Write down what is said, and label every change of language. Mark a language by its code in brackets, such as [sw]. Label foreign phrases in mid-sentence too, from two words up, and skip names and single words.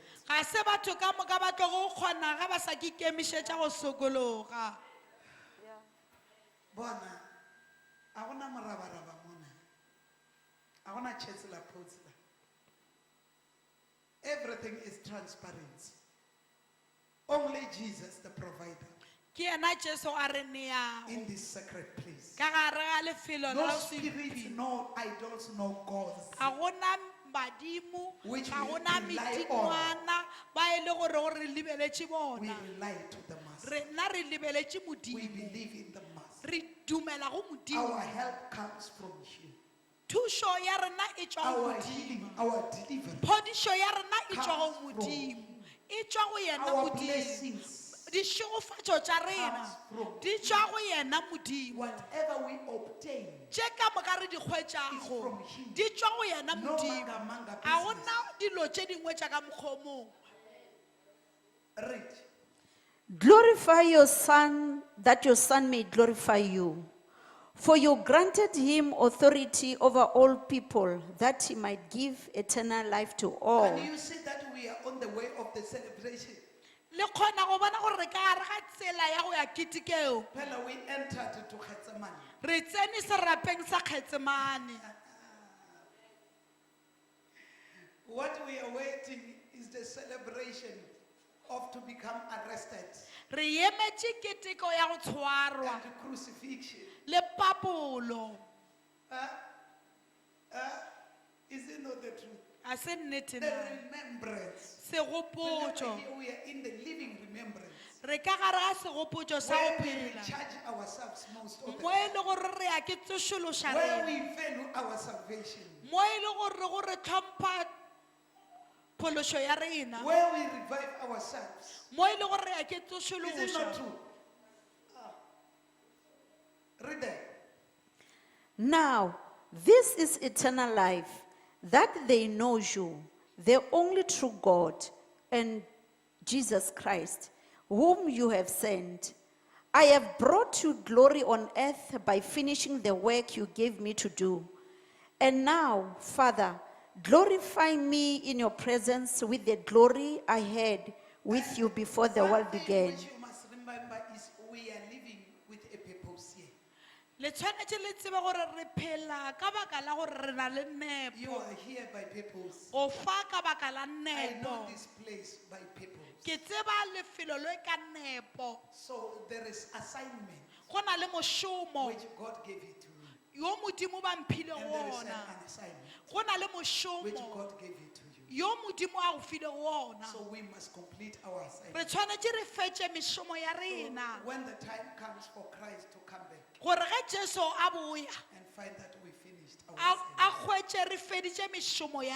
[nso] Ga se batho ka moka ba tlo go kgona ga ba sa ke ikemišetša go sokologa. Bona, a gona morabaraba mona. A gona Chancellor Potsla. [en] Everything is transparent. Only Jesus, the provider, [nso] Ke ena Jesu a re neago [en] in this sacred place. [nso] ka gare ga lefelo [en] No [nso] la [en] spirits, [nso] sephiri. [en] no idols, no gods. [nso] Ga gona badimo, [en] Which [nso] ga [en] we [nso] gona [en] rely [nso] medingwana ba e le gore go re lebeletše [en] We [nso] bona. [en] rely to the Master. [nso] Rena re lebeletše [en] We [nso] Modimo. [en] believe in the Master. [nso] Re dumela go [en] Our [nso] Modimo. [en] help comes from you. [nso] Thušo ya rena e tšwa go [en] Our [nso] Modimo. [en] healing, our deliverance, [nso] Phodišo ya rena e tšwa go [en] comes from [nso] Modimo. E tšwa go yena [en] our [nso] Modimo. [en] blessings, [nso] Dišogofatšo tša rena [en] comes from [nso] di tšwa go yena Modimo. [en] whatever we obtain. [nso] Tše ka moka re di [en] It's [nso] hwetšago [en] from him. [nso] di tšwa go yena [en] No [nso] Modimo. manga-manga Ga [en] business. [nso] gona dilo tše dingwe tša ka mokgomong. [en] Read. Glorify your Son, that your Son may glorify you. For you granted him authority over all people, that he might give eternal life to all. Can you see that we are on the way of the celebration? [nso] Le kgona go bona gore re ka gare ga tsela ya go ya ketekeo. [en] Pella, we entered to Gethsemane. [nso] Re tsene serapeng sa Getsemane. [en] What we are waiting is the celebration of to become arrested [nso] Re emetše keteko ya go tshwarwa [en] and crucifixion. [nso] le papolo. [en] Is it not the truth? [nso] A se nnete [en] The [nso] na. [en] remembrance. [nso] Segopotšo. [en] Remember here we are in the living remembrance. [nso] Re ka gare ga segopotšo sa [en] Where [nso] go [en] we [nso] phela. [en] recharge ourselves most of the [nso] Mo [en] time. [nso] e le gore re ya ke tsošološa [en] Where [nso] rena. [en] we value our salvation. [nso] Mo e le gore go re tlhompha phološo ya rena. [en] Where we revive ourselves. [nso] Mo e le gore re ya ke [en] Is it not [nso] tsošološa. [en] true? Read that. Now, this is eternal life, that they know you, the only true God, and Jesus Christ, whom you have sent. I have brought you glory on earth by finishing the work you gave me to do. And now, Father, glorify me in your presence with the glory I had with you before the One world thing began. which you must remember is we are living with a purpose here. [nso] Le tshwanetse le tsebe gore re phela ka baka la gore re na le [en] You [nso] nepo. [en] are here by purpose. [nso] Go fa ka baka la [en] I know [nso] nepo. [en] this place by purpose. [nso] Ke tseba lefelo le ka nepo. [en] So there is assignment [nso] Go na le mošomo [en] which God gave it to you. [nso] yo Modimo ba mphile [en] And there is [nso] wona. [en] an assignment [nso] Go na le [en] which [nso] mošomo [en] God gave it to you. [nso] yo Modimo a go file wona. [en] So we must complete our [nso] Re [en] assignment. [nso] tshwanetse re fetse mešomo ya [en] So [nso] rena. [en] when the time comes for Christ to come back [nso] Gore ge Jesu a boya, [en] and find that we finished our [nso] a [en] assignment. [nso] hwetše re feditše mešomo ya